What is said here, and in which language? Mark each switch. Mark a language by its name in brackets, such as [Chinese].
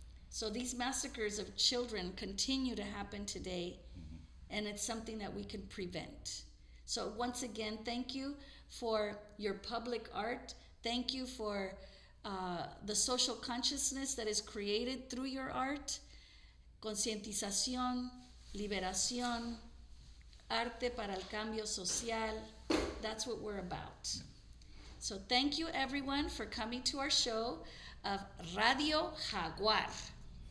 [English] So these massacres of children continue to happen today, and it's something that we can prevent. So once again, thank you for your public art. Thank you for the social consciousness that is created through your art. [Spanish] Concientización, liberación, arte para el cambio social. [English] That's what we're about. So thank you everyone for coming to our show of Radio Jaguar.